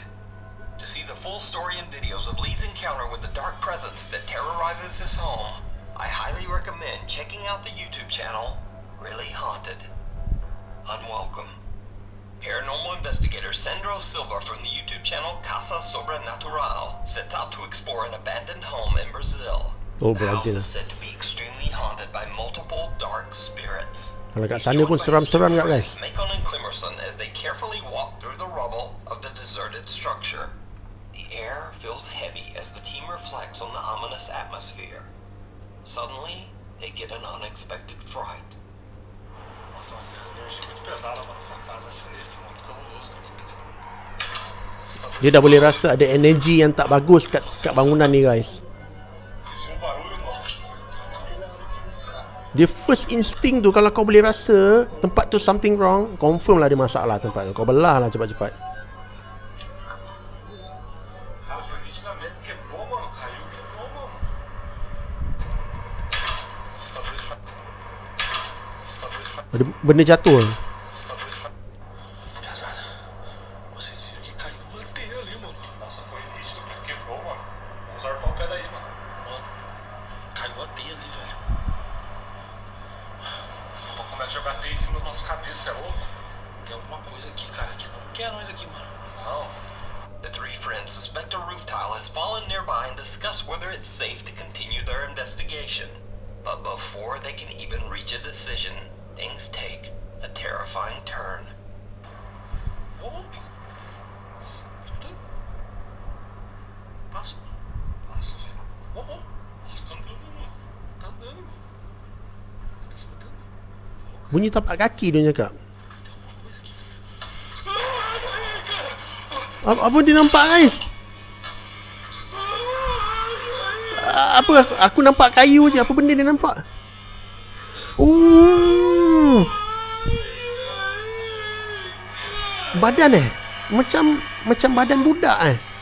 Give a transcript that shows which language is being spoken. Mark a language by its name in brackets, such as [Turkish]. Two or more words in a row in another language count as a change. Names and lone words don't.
[English] To see the full story and videos of Lee's encounter with the dark presence that terrorizes his home, I highly recommend checking out the YouTube channel, Really Haunted. Unwelcome. Paranormal investigator Sandro Silva from the YouTube channel Casa Sobrenatural sets out to explore an abandoned home in Brazil. Oh, The house Brazil. is said to be extremely haunted by multiple dark spirits. [Malay] Kalau kat [English] He's [Malay] sana pun [English] joined by his two [Malay] seram-seram kat guys. [English] friends, Macon and Clemerson, as they carefully walk through the rubble of the deserted structure. The air feels heavy as the team reflects on the ominous atmosphere. Suddenly, they get an unexpected fright. [Portuguese] Nossa, vai ser energia muito pesada, mano. Essa casa é sinistra, muito cabuloso, cara. [Malay] Dia dah boleh rasa ada energi yang tak bagus kat bangunan ni guys. Dia [English] first instinct [Malay] tu, kalau kau boleh rasa tempat tu [English] something wrong, [Malay] confirm lah ada masalah tempat tu. Kau belah lah cepat-cepat. [Portuguese] Cara, foi nitidamente quebrou, mano. Caiu, quebrou, mano. [Malay] Ada benda jatuh. [Portuguese] Pesada. Você viu que caiu uma anteia ali, mano. Nossa, foi nítido, cara. Quebrou, mano. Vamos arpar o pé daí, mano. Mano, caiu a teia ali, velho. Vamos começar a jogar teia em cima da nossa cabeça, é louco? Tem alguma coisa aqui, cara, que não quer nós aqui, mano. Não. [English] The three friends suspect a roof tile has fallen nearby and discuss whether it's safe to continue their investigation. But before they can even reach a decision, things take a terrifying turn. [Portuguese] Oh. Passa, mano. Passa, velho. Oh. Nossa, tá andando, mano. Tá andando, mano. Você tá escutando? [Malay] Bunyi tapak kaki dia cakap. [Portuguese] Tem alguma coisa aqui. [Malay] Apa dia nampak guys? Apa aku nampak kayu je. Apa benda dia nampak? Oh. Badan macam badan budak